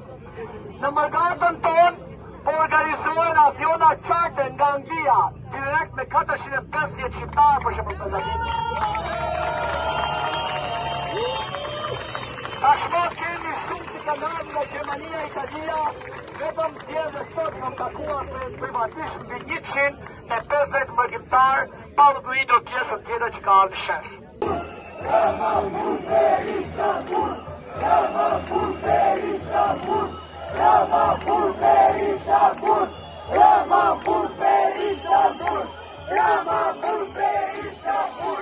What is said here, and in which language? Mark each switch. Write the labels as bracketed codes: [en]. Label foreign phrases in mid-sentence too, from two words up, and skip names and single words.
[sq] Në Mërgatën tonë po organizohen aviona charter nga Anglia, direkt me 450 shqiptarë për shembull për tashmë kemi shumë që kanë ardhur nga Gjermania, Italia, vetëm dje dhe sot kam takuar privatisht mbi 150 mërgjimtar, pa llogaritur pjesën tjetër që ka ardhur në shesh. Ramon Berishanburg! Ramon Berishanburg! Ramon Berishanburg! Ramon Berishanburg! Ramon Berishanburg!